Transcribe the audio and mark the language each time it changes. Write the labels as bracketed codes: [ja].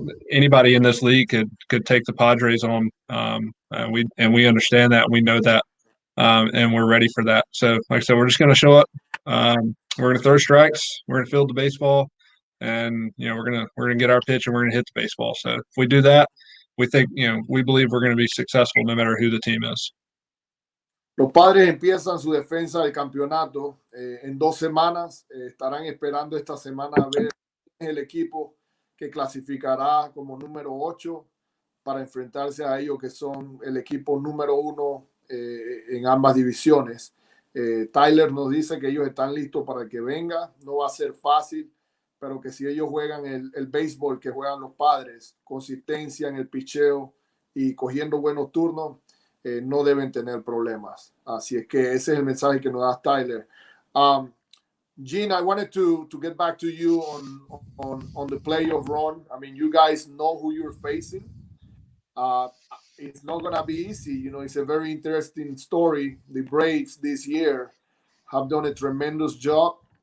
[en] Anybody in this league could take the Padres on. We understand that, and we know that, and we're ready for that. So, like I said, we're just going to show up. We're going to throw strikes. We're going to field the baseball. And we're gonna get our pitch, and we're gonna hit the baseball. So if we do that, we think we believe we're gonna be successful no matter who the team is. [es] Los Padres empiezan su defensa del campeonato en 2 semanas. Estarán esperando esta semana a ver el equipo que clasificará como número 8 para enfrentarse a ellos, que son el equipo número 1 en ambas divisiones. Tyler nos dice que ellos están listos para que venga. No va a ser fácil, pero que si ellos juegan el béisbol que juegan los Padres, consistencia en el picheo y cogiendo buenos turnos, no deben tener problemas. Así es que ese es el mensaje que nos da Tyler. [en] Gene, I wanted to get back to you on the playoff run. I mean, you guys know who you're facing. It's not going to be easy. It's a very interesting story. The Braves this year have done a tremendous job.